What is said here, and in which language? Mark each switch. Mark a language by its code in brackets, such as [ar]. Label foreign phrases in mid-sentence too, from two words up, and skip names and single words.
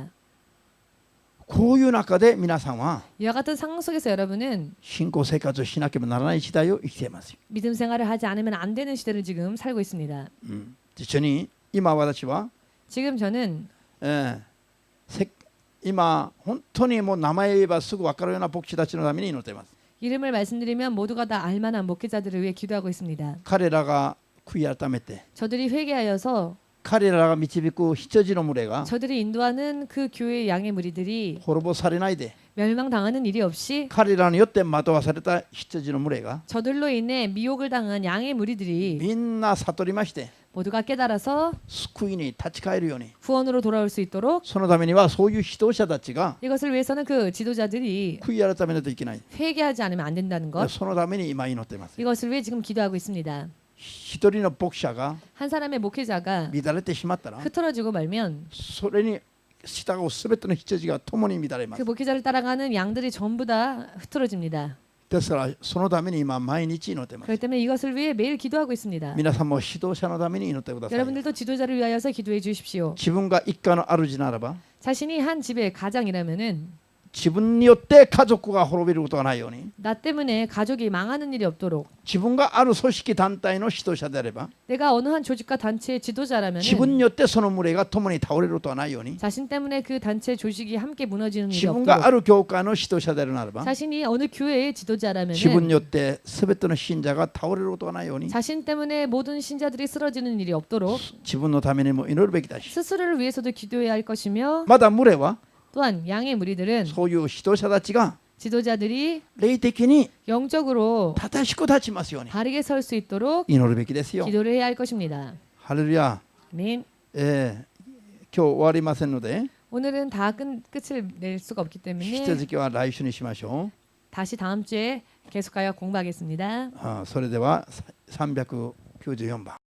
[ja] こういう中で皆さんは [ko] 이와 같은 상황 속에서 여러분은 [ja] 信仰生活をしなければならない時代を生きています。 [ko] 믿음 생활을 하지 않으면 안 되는 시대를 지금 살고 있습니다. [ja] 実際に今私は、 [ko] 지금 저는 [ja] 今本当にもう名前言えばすぐ分かるような牧師たちのために祈っています。 [ko] 이름을 말씀드리면 모두가 다 알만한 목회자들을 위해 기도하고 있습니다. [ja] 彼らが悔い改めて [ko] 저들이 회개하여서 [ja] 彼らが導く羊の群れが [ko] 저들이 인도하는 그 교회의 양의 무리들이 [ja] 滅ぼされないで [ko] 멸망당하는 일이 없이 [ja] 彼らによって惑わされた羊の群れが [ko] 저들로 인해 미혹을 당한 양의 무리들이 [ja] みんな悟りまして [ko] 모두가 깨달아서 [ja] 救いに立ち返るように [ko] 구원으로 돌아올 수 있도록 [ja] そのためにはそういう指導者たちが [ko] 이것을 위해서는 그 지도자들이 [ja] 悔い改めないといけない。 [ko] 회개하지 않으면 안 된다는 것 [ja] そのために今祈っています。 [ko] 이것을 위해 지금 기도하고 있습니다. [ja] 一人の牧者が [ko] 한 사람의 목회자가 [ja] 乱れてしまったら [ko] 흐트러지고 말면 [ja] それに従うすべての羊が共に乱れま [ko] 그 [ja] す。 [ko] 목회자를 따라가는 양들이 전부 다 흐트러집니다. [ja] ですからそのために今毎日祈っています。 [ko] 그렇기 때문에 이것을 위해 매일 기도하고 있습니다. [ja] 皆さんも指導者のために祈ってください。 [ko] 여러분들도 지도자를 위하여서 기도해 주십시오. [ja] 自分が一家の主ならば [ko] 자신이 한 집의 가장이라면은 [ja] 自分によって家族が滅びることがないように [ko] 나 때문에 가족이 망하는 일이 없도록 [ja] 自分がある組織団体の指導者であれば [ko] 내가 어느 한 조직과 단체의 [ja] 自分 [ko] 지도자라면은 [ja] によってその群れが共に倒れることはないように [ko] 자신 때문에 그 단체 조직이 함께 무너지는 일이 [ja] 自分があ [ko] 없도록 [ja] る教会の指導者であるならば [ko] 자신이 어느 교회의 [ja] 自分に [ko] 지도자라면은 [ja] よって全ての信者が倒れることがないように [ko] 자신 때문에 모든 신자들이 쓰러지는 일이 없도록 [ja] 自分のためにも祈るべきだし [ko] 스스로를 위해서도 기도해야 할 것이며 [ja] まだ群れは [ko] 또한 양의 무리들은 [ja] そういう指導者たちが [ko] 지도자들이 [ja] 霊的に [ko] 영적으로 [ja] 正しく立ちますように [ko] 바르게 설 수 있도록 [ja] 祈るべきですよ。 [ko] 기도를 해야 할 것입니다. [ja] ハレルヤ。 [ko] 아멘. [ja] 今日終わりませんので [ko] 오늘은 다 끝을 낼 수가 없기 [ja] 引き [ko] 때문에 [ja] 続きは来週にしましょ [ko] 다시 다음 주에 계속하여 공부하겠습니다. [ja] う。それでは394番